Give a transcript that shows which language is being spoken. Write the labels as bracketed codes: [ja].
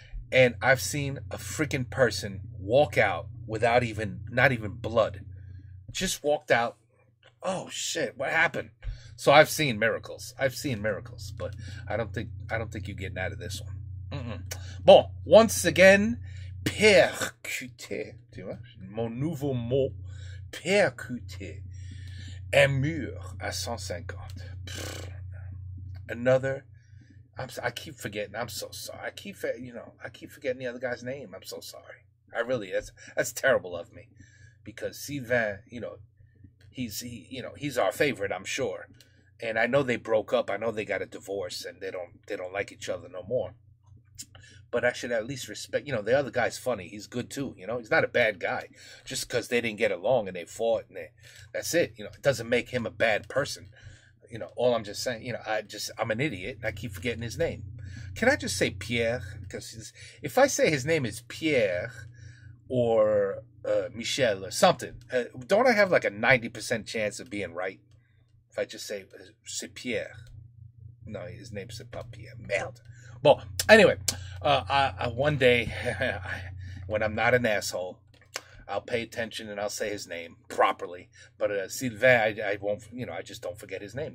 [en] And I've seen a freaking person walk out without not even blood. Just walked out. Oh shit, what happened? So I've seen miracles. But I don't think you're getting out of this one. [fr] Bon, [en] once again, [fr] percuter. Tu vois? Mon nouveau mot, percuter. Un mur à 150. [en] Another. I keep forgetting. I'm so sorry. I keep forgetting the other guy's name. I'm so sorry. That's terrible of me, because Sylvain, you know, he's our favorite, I'm sure, and I know they broke up. I know they got a divorce, and they don't like each other no more. But I should at least respect. You know, the other guy's funny. He's good too. You know, he's not a bad guy. Just because they didn't get along and they fought, and that's it. You know, it doesn't make him a bad person. You know, all I'm just saying, you know, I'm an idiot, and I keep forgetting his name. Can I just say Pierre? Because if I say his name is Pierre or Michel or something, don't I have like a 90% chance of being right? If I just say, [fr] c'est Pierre. [en] No, his name's [fr] pas Pierre. Merde. [en] Well, anyway, one day, when I'm not an asshole, I'll pay attention and I'll say his name properly. But Sylvain, I won't, I just don't forget his name.